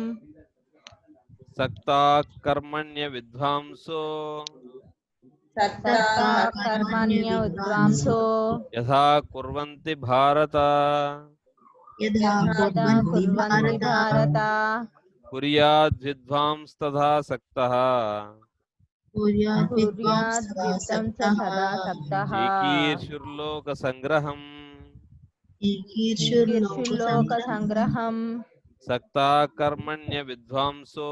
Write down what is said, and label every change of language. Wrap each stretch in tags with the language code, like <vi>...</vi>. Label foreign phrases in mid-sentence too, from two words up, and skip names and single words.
<sa>सक्ता कर्मण्य विद्वांसो सक्ता कर्मण्य विद्वांसो यथा कुर्वन्ति भारत यदा कुर्वन्ति भारत కుర్యాద్ విద్వాంస్తథా సక్తః కుర్యాద్ కుర్యాద్ సదా విద్వాంస సక్తః సదా సక్తః ఏకీర్షుర్లోక సంగ్రహం ఈకీర్షుల్లోక సంగ్రహం సక్తా కర్మణ్య విద్వాంసో</sa>